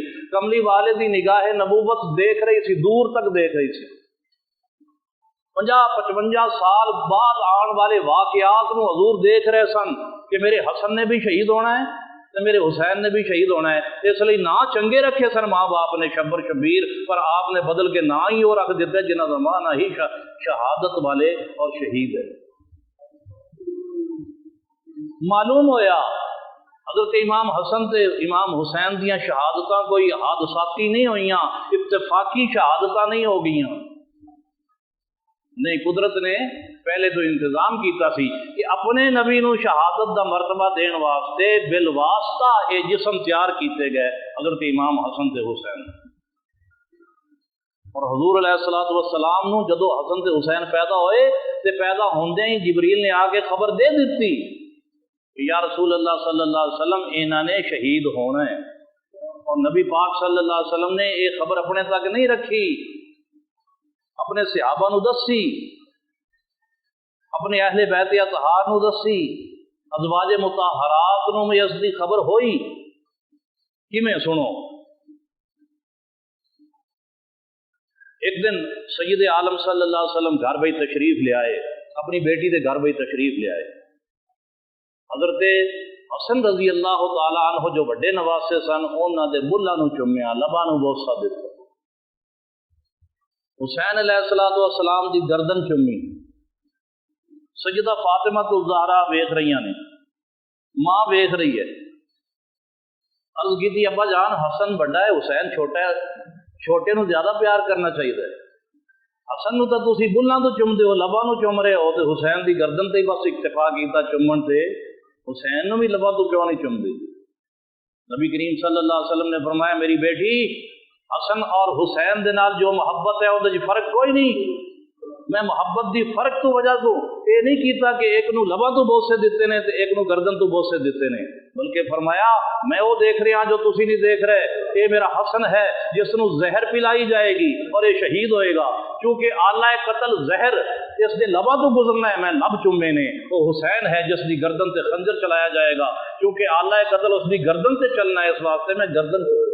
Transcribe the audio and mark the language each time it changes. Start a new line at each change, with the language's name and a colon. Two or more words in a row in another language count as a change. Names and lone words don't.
Punjabi: کملی والے دی نگاہ نبوت دیکھ رہی سی، دور تک دیکھ رہی سی، 50-55 سال بعد آن والے واقعات نو حضور دیکھ رہے سن کہ میرے حسن نے بھی شہید ہونا ہے تو میرے حسین نے بھی شہید ہونا ہے۔ اس لیے نا چنگے رکھے سن ماں باپ نے شبر شبیر، پر آپ نے بدل کے نا ہی وہ رکھ دیتے جنہ کا معنی ہی شہادت والے اور شہید ہے۔ معلوم ہویا حضرت امام حسن تے امام حسین دیاں شہادتاں کوئی حادثاتی نہیں ہوئیاں، اتفاقی شہادتاں نہیں ہو گئیاں، نہیں، قدرت نے پہلے تو انتظام کیتا سی کہ اپنے نبی نو شہادت دا مرتبہ دین واسطے بالواسطہ یہ جسم تیار کیتے گئے حضرت امام حسن تے حسین، اور حضور
Arabic: علیہ الصلوۃ والسلام
Punjabi: نو جدو حسن تے حسین پیدا ہوئے تے پیدا ہوندے ہی جبریل نے آ کے خبر دے دیتی کہ
Arabic: یا رسول اللہ صلی اللہ علیہ وسلم
Punjabi: انہاں نے شہید ہونا ہے، اور نبی پاک
Arabic: صلی اللہ علیہ وسلم
Punjabi: نے یہ خبر اپنے تک نہیں رکھی، اپنے صحابہ نو دسی، اپنے اہل بیت اطہار نو دسی، ازواج مطہرات نو میں اس دی خبر ہوئی۔ کیویں سنو، ایک دن سید عالم
Arabic: صلی اللہ علیہ وسلم
Punjabi: گھر بھئی تشریف لے آئے، اپنی بیٹی دے گھر بھئی تشریف لے آئے۔ حضرت حسن
Arabic: رضی اللہ تعالی عنہ
Punjabi: جو بڑے نواسے سن، انہاں دے بلاں نو چومیا، لباں نو بوسہ دتا۔ حسین
Arabic: علیہ السلام
Punjabi: دی گردن چومی، سیدہ فاطمہ الزہرا ویکھ رہی نے، ماں ویکھ رہی ہے، عرض کی ابا جان حسن بڑا ہے حسین چھوٹا ہے، چھوٹے نو زیادہ پیار کرنا چاہیے، حسن نو تو تسی بلاں تو چوم دے ہو، لباں نو چوم رہے ہو، تے حسین دی گردن تے بس اکتفا کیتا چومن تے، حسین نو بھی لباں تو کیوں نہیں چوم دے؟ نبی کریم
Arabic: صلی اللہ علیہ وسلم
Punjabi: نے فرمایا میری بیٹی حسن اور حسین دے نال جو محبت ہے وہ فرق کوئی نہیں، میں محبت دی فرق تو وجہ تو یہ نہیں کیتا کہ ایک نو لباں تو بوسے دیتے نے تے ایک نو گردن تو بوسے دیتے نے، بلکہ فرمایا میں وہ دیکھ رہا جو تسی نہیں دیکھ رہے، یہ میرا حسن ہے جس نو زہر پلائی جائے گی اور یہ شہید ہوئے گا، کیونکہ آلہ قتل زہر اس دے لباں تو گزرنا ہے، میں لب چومے نے، وہ حسین ہے جس دی گردن تے خنجر چلایا جائے گا، کیونکہ آلہ قتل اس دی گردن تے چلنا ہے، اس واسطے میں گردن۔